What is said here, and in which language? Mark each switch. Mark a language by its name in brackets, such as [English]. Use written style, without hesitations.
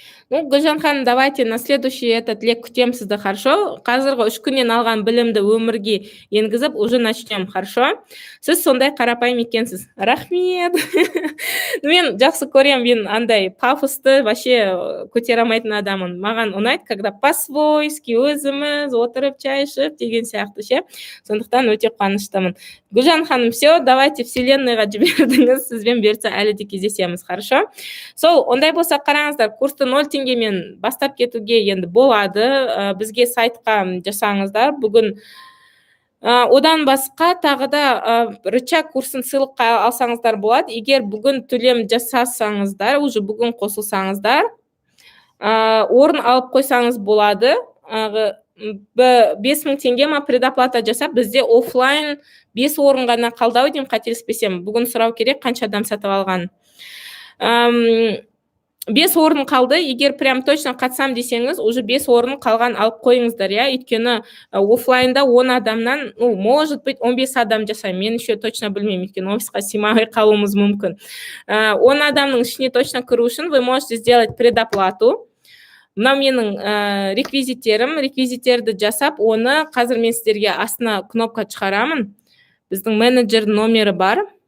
[Russian] Ну, Гүлжан ханым, давайте на следующий этот лек [Kazakh] күтем сізді, [Russian] хорошо? [Kazakh] Қазіргі 3 күннен алған білімді өмірге енгізіп, [Russian] уже начнем, хорошо? [Kazakh] Сіз сондай қарапайым екенсіз. Рахмет. Мен жақсы көрем, мен андай пафосты вообще көтере алмайтын адамын. Маған ұнайды, [Russian] когда по-свойски [Kazakh] өзіміз отырып чай ішіп деген сияқты ше. Сондықтан өте қуаныштымын. Гүлжан ханым, [Russian] все, давайте [Kazakh] вселенныйға жібердіңіз, сізбен берсе әлі де кездесеміз, [Russian] хорошо? [Kazakh] Сол, ондай болса қараңыздар, курсты 0 теңгемен бастап кетуге енді болады. Бізге сайтқа жасаңыздар. Бүгін одан басқа тағы да рычаг курсын сыйлыққа алсаңыздар болады. Егер бүгін төлем жасасаңыздар, уже бүгін қосылсаңыздар, орын алып қойсаңыз болады. 5000 теңге ма предоплата жасап, бізде офлайн 5 орын ғана қалды деймін, қателеспесем. Бүгін сұрау керек, қанша адам сатып алған. 5 орын қалды. Егер [Russian] прям точно [Kazakh] қатсам десеңіз, уже 5 орын қалған алып қойыңыздар, я. Өйткені офлайнда 10 адамнан, [Russian] ну, может быть, [Kazakh] 15 адам жасаймын. Мен еще точно білмеймін, өйткені офисқа сыймай қалуымыз мүмкін. 10 адамның ішіне точно кіру үшін [Russian] вы можете сделать предоплату. [Kazakh] Мынау менің реквизиттерді жасап, оны қазір мен сіздерге астына кнопка шығарамын. Біздің менеджер номері бар.